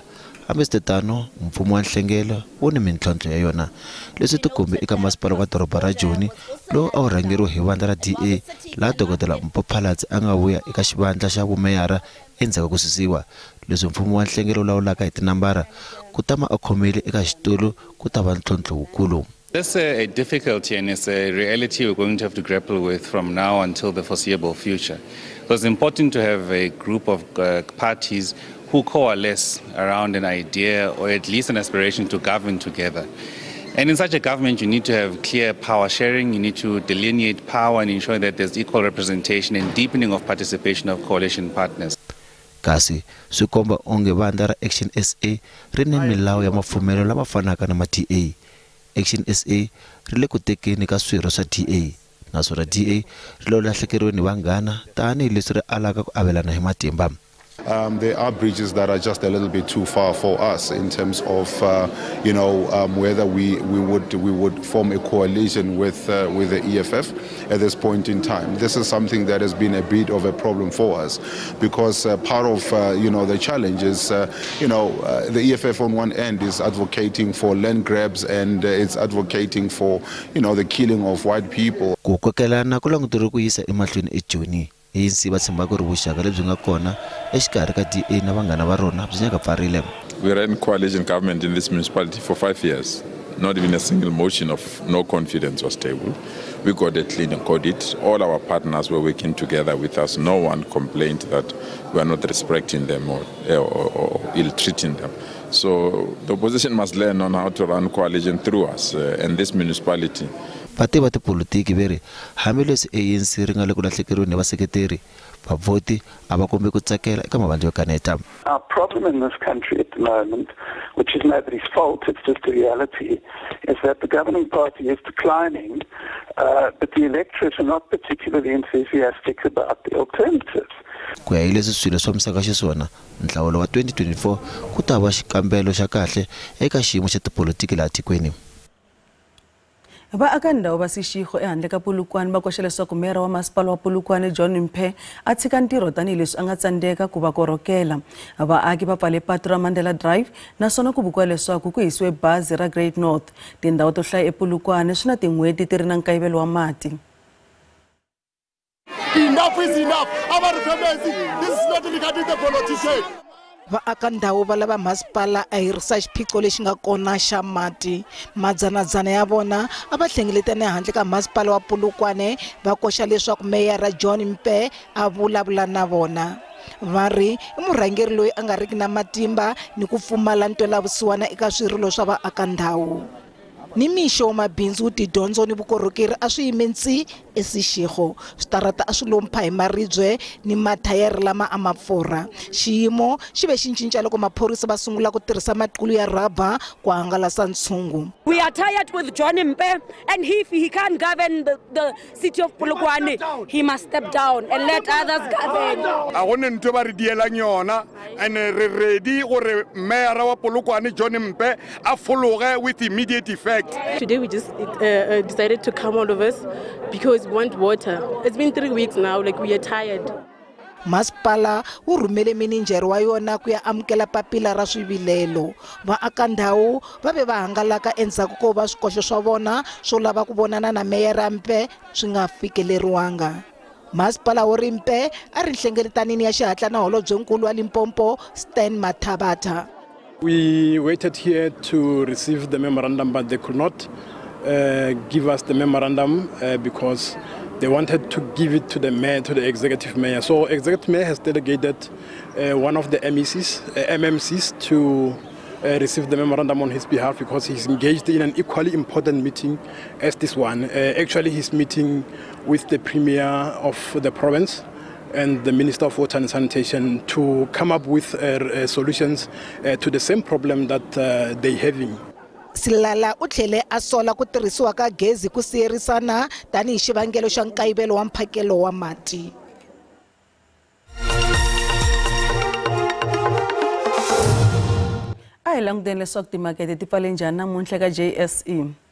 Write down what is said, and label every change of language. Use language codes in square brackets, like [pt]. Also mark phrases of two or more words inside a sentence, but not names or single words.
[ts] Hambiswiritano mfumo wa nhlengelo wu ni mintlhontlho ya yona leswi tikombe eka masipala wa doroba ra Joni lowu a wu rhangeriwe hi vandla ra DA laha Dokodela Mpho a nga vuya eka xivandla xa vumeyara endzhaku ka ku susiwa. Leswi mfumo wa nhlengelo lawulaka hi tinambara ku tama a khomile eka xitulu ku ta va ntlhontlho wukulu. [en] That's a difficulty, and it's a reality we're going to have to grapple with from now until the foreseeable future. So it's important to have a group of parties who coalesce around an idea or at least an aspiration to govern together. And in such a government, you need to have clear power sharing, you need to delineate power and ensure that there's equal representation and deepening of participation of coalition partners. [ts] Kasi swi komba onge vandla ra Action SA ri ni milawu ya mafumelo lama fanaka na ma-DA. Action SA ri le ku tekeni ka swirho swa DA naswona DA ri lo lahlekeriwe ni vanghana tanihi leswi ri alaka ku avelana hi matimba. [en] There are bridges that are just a little bit too far for us in terms of, whether we would form a coalition with the EFF at this point in time. This is something that has been a bit of a problem for us because part of, the challenge is, the EFF on one end is advocating for land grabs and it's advocating for, the killing of white people. [ts] ANC va tshemba ku ri vuxaka lebyi nga kona exikarhi ka DA na vanghana va rona byi nyaka pfarile. [en] We ran coalition government in this municipality for 5 years. Not even a single motion of no confidence was tabled. We got a clean audit. All our partners were working together with us. No one complained that we are not respecting them or ill-treating them. So the opposition must learn on how to run coalition through us and this municipality. [ts] Pate va tipolitiki veri hamileswi ANC ri nga le ku lahlekeriweni hi vaseketeri vavhoti a va kombi ku tsakela eka mavandla yo kaneta. [en] Our problem in this country at the moment, which is nobody's fault, it's just a reality, is that the governing party is declining, but the electorate are not particularly enthusiastic about the alternatives. [ts] Ku ya hi leswi swilo swa misaka xiswona nhlawulo wa 2024 ku ta va xikambelo xa kahle eka xiyimo xa tipolitiki laha tikweni. Vaaka-ndhawu va Seshego ehandle ka Polokwane va koxa leswaku mera wa masipala wa Polokwane John Mphe a tshika ntirho tanihileswi a nga tsandeka ku va korhokela. Vaaki va pfale patu ra Mandela Drive naswona ku vukiwa leswaku ku hisiwe bazi ra Great North. Tindhawu to hlaya ePolokwane swi na tin'hweti ti ri na nkayivelo wa mati. [en] Enough is enough. Our family, this is not regarding the politician. [ts] Vaaka-ndhawu va lava masipala a hirisa xiphiqo lexi nga kona xa mati. Madzanadzana ya vona a va hlengeletane handle ka masipala wa Polokwane va koxa leswaku meyara John Mphe a vulavula na vona. Va ri i murhangeri loyi a nga riki na matimba ni ku pfumala ntwelavusiwana eka swirilo swa vaaka-ndhawu. Ni mixo mabindzu tidyondzo ni vukorhokeri a swi yimentsi eSeshego. Switarata a swi lompha hi maribye ni mathayere lama a ma pfurha. Xiyimo xi ve xi cinca loko maphorisa va sungula ku tirhisa maqulu ya rhaba ku hangalasa ntshungu. [en] We are tired with John Mphe, and if he can't govern the city of Polokwane, he must step down and let others govern. [nso] A gone ntwe ba re dielang yona and re ready gore mayor wa Polokwane John Mphe a fologe [en] with immediate effect. Today we just decided to come all of us because we want water. It's been 3 weeks now, like we are tired. [ts] Masipala wu rhumele mininjere wa yona ku ya amukela papila ra swivilelo. Vaaka-ndhawu va ve va hangalaka endzhaku ko va swikoxo swa vona swo lava ku vonana na meyara Mphe swi nga fikeleriwanga. Masipala wo ri Mphe a ri nhlengeletanini ya xihatla na holobyenkulu wa Limpopo Stan Mathabata. [en] We waited here to receive the memorandum, but they could not give us the memorandum because they wanted to give it to the mayor, to the executive mayor. So executive mayor has delegated one of the MMCs to receive the memorandum on his behalf because he's engaged in an equally important meeting as this one. Actually, he's meeting with the premier of the province and the Minister of Water and Sanitation to come up with solutions to the same problem that they're having. [ts] Silala u tlhele a sola ku tirhisiwa ka gezi ku siyerisana tanihi xivangelo xa nkayivelo wa mphakelo wa mati. A hi languteni leswaku timakete ti pfale njhani namuntlha ka JSE.